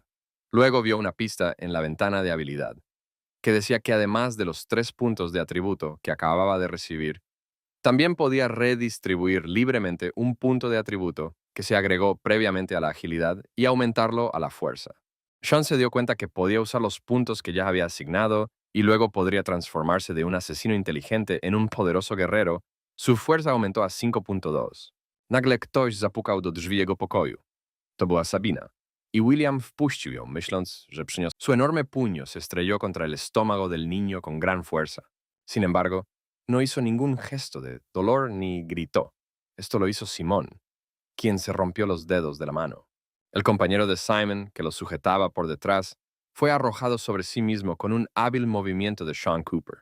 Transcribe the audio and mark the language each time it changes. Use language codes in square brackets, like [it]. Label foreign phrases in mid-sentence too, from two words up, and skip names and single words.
[es] Luego vio una pista en la ventana de habilidad, que decía que además de los 3 puntos de atributo que acababa de recibir, también podía redistribuir libremente un punto de atributo que se agregó previamente a la agilidad y aumentarlo a la fuerza. Sean se dio cuenta que podía usar los puntos que ya había asignado y luego podría transformarse de un asesino inteligente en un poderoso guerrero. Su fuerza aumentó a 5.2. [pl] Nagle ktoś zapukał do drzwi jego pokoju. To była Sabina. Y William wpuścił ją, myśląc, że przyniósł. [es] Su enorme puño se estrelló contra el estómago del niño con gran fuerza. Sin embargo, no hizo ningún gesto de dolor ni gritó. Esto lo hizo Simón, quien se rompió los dedos de la mano. El compañero de Simon, que lo sujetaba por detrás, fue arrojado sobre sí mismo con un hábil movimiento de Sean Cooper.